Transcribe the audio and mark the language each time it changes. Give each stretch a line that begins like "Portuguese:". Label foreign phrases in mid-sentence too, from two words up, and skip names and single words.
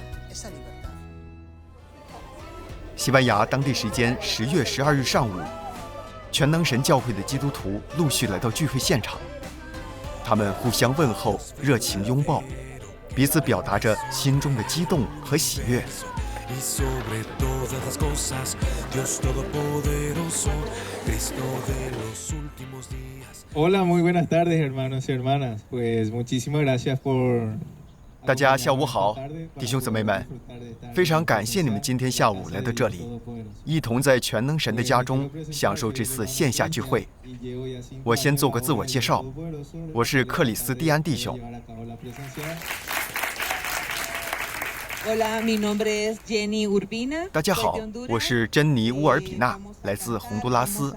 Chinese: 西班牙当地时间10月12日上午，全能神教会的基督徒陆续来到聚会现场，他们互相问候，热情拥抱，彼此表达着心中的激动和喜悦。
Spanish: Hola, muy buenas tardes, hermanos y hermanas. Pues muchísimas gracias por
Chinese: 大家下午好，弟兄姊妹们，非常感谢你们今天下午来到这里，一同在全能神的家中享受这次线下聚会。我先做个自我介绍，我是克里斯蒂安弟兄。大家好，我是珍妮乌尔比纳，来自洪都拉斯。